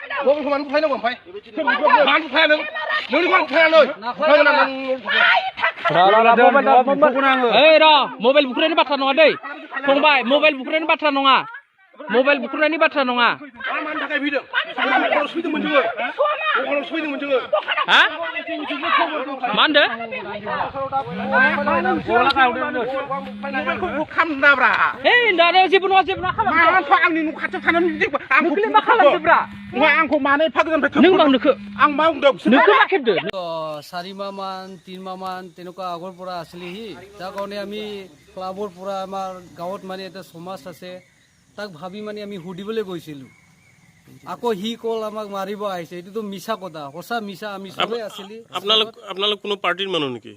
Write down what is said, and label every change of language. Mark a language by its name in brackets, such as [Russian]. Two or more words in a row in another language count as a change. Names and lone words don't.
[Bodo] मबाइल बुख्रेनायनि बाथ्रा नङा दै फंबाय मबाइल बुख्रेनायनि बाथ्रा नङा मबाइल बुख्रेनायनि बाथ्रा नङा हा मा होनदों जेबो नङा आंनि न' खाथियाव थानानै मा खालामदोब्रा आंखौ मानो एफा गोजाननिफ्राय नों नोखो आं मा बुंदों नोखो मा खेबदो [Assamese] 4 মাহ মান 3 মাহ মান তেনেকুৱা আগৰ পৰা আছিলেহি তাৰ কাৰণে আমি ক্লাবৰ পৰা আমাৰ গাঁৱত মানে এটা সমাজ আছে তাক ভাবি মানে আমি সুধিবলৈ গৈছিলোঁ আকৌ হি কল আমাক মাৰিব আহিছে এইটোতো মিছা কথা সঁচা মিছা আমি চবেই আছিলি আপোনালোক কোনো পাৰ্টিৰ মানুহ নেকি